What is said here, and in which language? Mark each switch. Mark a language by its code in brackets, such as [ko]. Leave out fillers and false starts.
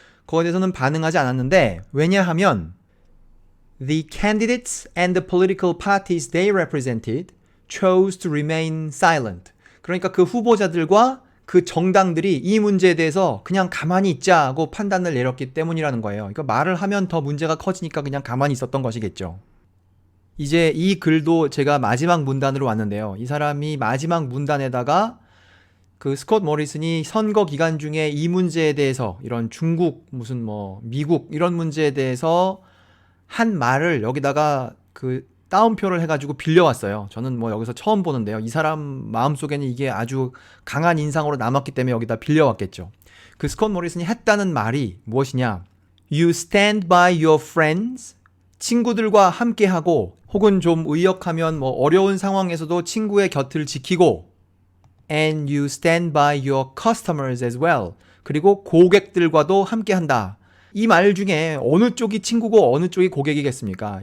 [ko] 그거에 대해서는 반응하지 않았는데, 왜냐하면 [en] The candidates and the political parties they represented chose to remain silent. [ko] 그러니까 그 후보자들과 그 정당들이 이 문제에 대해서 그냥 가만히 있자고 판단을 내렸기 때문이라는 거예요. 그러니까 말을 하면 더 문제가 커지니까 그냥 가만히 있었던 것이겠죠. 이제 이 글도 제가 마지막 문단으로 왔는데요. 이 사람이 마지막 문단에다가 그 스콧 모리슨이 선거 기간 중에 이 문제에 대해서, 이런 중국 무슨 뭐 미국 이런 문제에 대해서 한 말을 여기다가 그 따옴표를 해가지고 빌려왔어요. 저는 뭐 여기서 처음 보는데요. 이 사람 마음속에는 이게 아주 강한 인상으로 남았기 때문에 여기다 빌려왔겠죠. 그 스콧 모리슨이 했다는 말이 무엇이냐? [en] You stand by your friends. [ko] 친구들과 함께하고, 혹은 좀 의역하면 뭐 어려운 상황에서도 친구의 곁을 지키고, [en] and you stand by your customers as well. [ko] 그리고 고객들과도 함께한다. 이 말 중에 어느 쪽이 친구고 어느 쪽이 고객이겠습니까?